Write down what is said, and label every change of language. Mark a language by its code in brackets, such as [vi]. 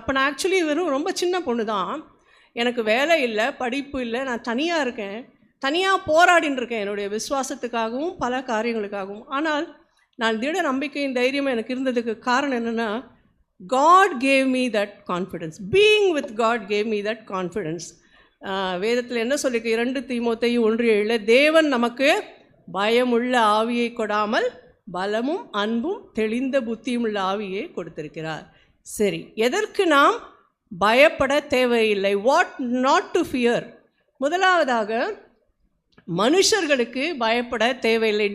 [ta] அப்போ நான் ஆக்சுவலி ரொம்ப சின்ன பொண்ணு தான். எனக்கு வேலை இல்லை, படிப்பு இல்லை, நான் தனியாக இருக்கேன், தனியாக போராடின்னு இருக்கேன் என்னுடைய விசுவாசத்துக்காகவும் பல காரியங்களுக்காகவும். ஆனால் நான் திட நம்பிக்கையும் தைரியமும் எனக்கு இருந்ததுக்கு காரணம் என்னென்னா, [en] God gave me that confidence. Being with God gave me that confidence. [ta] வேதத்தில் என்ன சொல்லியிருக்கு? 2 தீமோத்தேயு 1:7 தேவன் நமக்கு பயமுள்ள ஆவியை கொடாமல் பலமும் அன்பும் தெளிந்த புத்தியும் உள்ள ஆவியை கொடுத்திருக்கிறார். சரி, எதற்கு நாம் பயப்பட தேவையில்லை? [en] What not to fear. [ta] முதலாவதாக மனுஷர்களுக்கு பயப்பட தேவையில்லை.